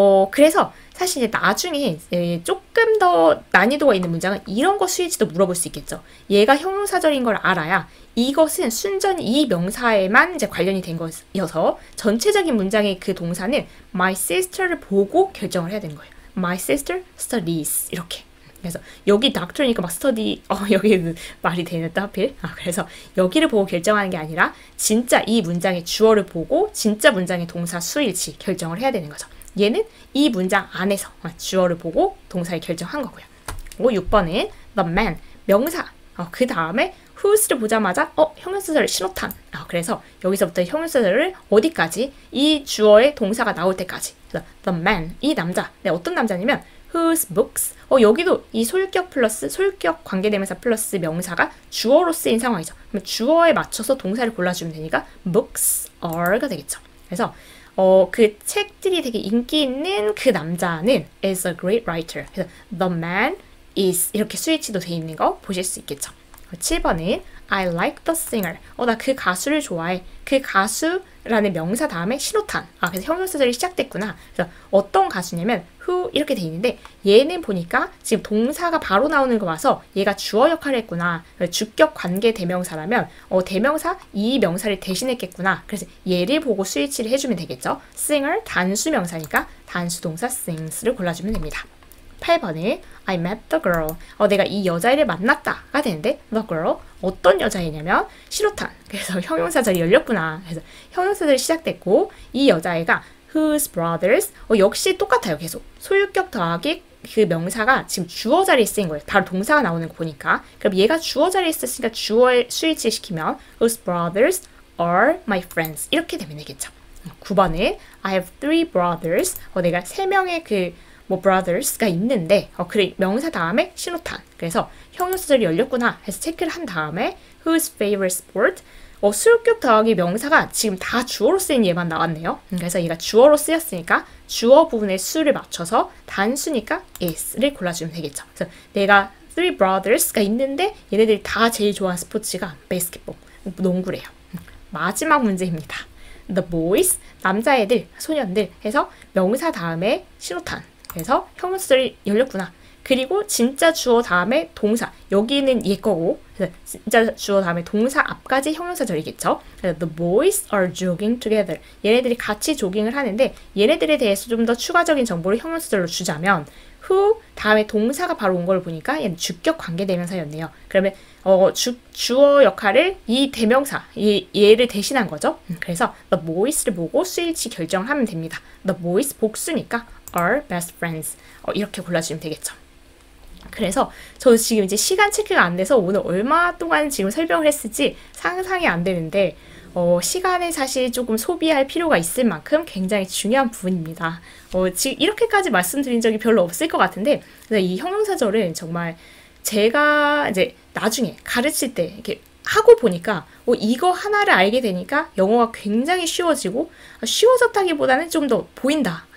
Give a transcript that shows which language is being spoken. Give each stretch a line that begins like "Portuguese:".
Korean: 그래서 사실 이제 나중에 조금 더 난이도가 있는 문장은 이런 거 수일치도 물어볼 수 있겠죠. 얘가 형용사절인 걸 알아야 이것은 순전히 이 명사에만 이제 관련이 된 것이어서 전체적인 문장의 그 동사는 my sister를 보고 결정을 해야 되는 거예요.
English: my sister studies 이렇게.
Korean: 그래서 여기 doctor니까 막 study 여기 말이 되는데 하필 그래서 여기를 보고 결정하는 게 아니라 진짜 이 문장의 주어를 보고 진짜 문장의 동사 수일치 결정을 해야 되는 거죠. 얘는 이 문장 안에서 주어를 보고 동사에 결정한 거고요. 6번은 the man 명사 그 다음에 whose를 보자마자 형용사절 신호탄 그래서 여기서부터 형용사절을 어디까지 이 주어의 동사가 나올 때까지 그래서 the man 이 남자 어떤 남자냐면 whose books 여기도 이 소유격 관계대명사 플러스 명사가 주어로 쓰인 상황이죠. 그러면 주어에 맞춰서 동사를 골라주면 되니까 books are가 되겠죠. 그래서 그 책들이 되게 인기 있는 그 남자는
English: is a great writer.
Korean: 그래서 the man is 이렇게 스위치도 돼 있는 거 보실 수 있겠죠.
English: 7번은 I like the singer.
Korean: 나 그 가수를 좋아해. 그 가수라는 명사 다음에 신호탄. 그래서 형용사절이 시작됐구나. 그래서 어떤 가수냐면 who 이렇게 돼 있는데 얘는 보니까 지금 동사가 바로 나오는 거 봐서 얘가 주어 역할을 했구나. 주격 관계 대명사라면 대명사 이 명사를 대신했겠구나. 그래서 얘를 보고 스위치를 해주면 되겠죠. singer 단수 명사니까 단수 동사 sings를 골라주면 됩니다.
English: 8번에 I met the girl.
Korean: 내가 이 여자애를 만났다가 되는데 the girl 어떤 여자애냐면 신호탄. 그래서 형용사절이 열렸구나. 그래서 형용사절이 시작됐고 이 여자애가 whose brothers 역시 똑같아요. 계속 소유격 더하기 그 명사가 지금 주어 자리에 쓰인 거예요. 바로 동사가 나오는 거 보니까. 그럼 얘가 주어 자리에 썼으니까 주어에 수일치 시키면
English: whose brothers are my friends
Korean: 이렇게 되면 되겠죠.
English: 9번에 I have 3 brothers.
Korean: 내가 3명의 brothers가 있는데 그래 명사 다음에 신호탄. 그래서 형용사절이 열렸구나 해서 체크를 한 다음에 whose favorite sport 수요격 더하기 명사가 지금 다 주어로 쓰인 얘만 나왔네요. 그래서 얘가 주어로 쓰였으니까 주어 부분의 수를 맞춰서 단수니까 is를 골라주면 되겠죠. 그래서 내가 3 brothers가 있는데 얘네들이 다 제일 좋아하는 스포츠가 basketball, 농구래요. 마지막 문제입니다. The boys, 남자애들, 소년들 해서 명사 다음에 신호탄. 그래서 형용사절이 열렸구나. 그리고 진짜 주어 다음에 동사. 여기는 얘 거고, 그래서 진짜 주어 다음에 동사 앞까지 형용사절이겠죠.
English: 그래서 the boys are jogging together.
Korean: 얘네들이 같이 조깅을 하는데 얘네들에 대해서 좀 더 추가적인 정보를 형용사절로 주자면 who 다음에 동사가 바로 온 걸 보니까 얘는 주격 관계대명사였네요. 그러면 주어 역할을 이 대명사, 얘를 대신한 거죠. 그래서 the boys를 보고 수일치 결정을 하면 됩니다.
English: the boys 복수니까 are best friends.
Korean: 이렇게 골라주면 되겠죠. 그래서 저 지금 이제 시간 체크가 안 돼서 오늘 얼마 동안 지금 설명을 했을지 상상이 안 되는데 시간을 사실 조금 소비할 필요가 있을 만큼 굉장히 중요한 부분입니다. 지금 이렇게까지 말씀드린 적이 별로 없을 것 같은데 이 형용사절은 정말 제가 이제 나중에 가르칠 때 이렇게 하고 보니까 이거 하나를 알게 되니까 영어가 굉장히 쉬워지고 쉬워졌다기보다는 좀 더 보인다.